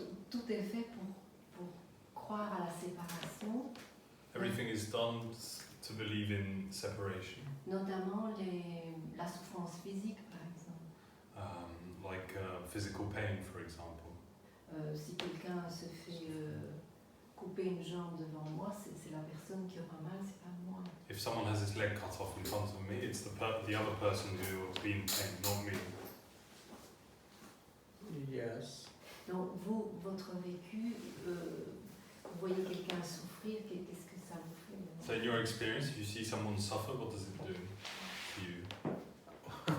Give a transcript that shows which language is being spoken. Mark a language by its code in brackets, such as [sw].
[fr] Tout est fait pour croire à la séparation, [en] Everything is done to believe in separation. [fr] notamment la souffrance physique, par exemple. [en] Like physical pain, for example. [fr] Si quelqu'un se fait couper une jambe devant moi, c'est la personne qui aura mal, c'est pas moi. [en] If someone has his leg cut off in front of me, it's the other person who will be in pain, not me. Yes. [fr] Donc vous, votre vécu, vous voyez quelqu'un souffrir, qu'est-ce que ça vous fait? [en] So in your experience, if you see someone suffer, what does it do to you?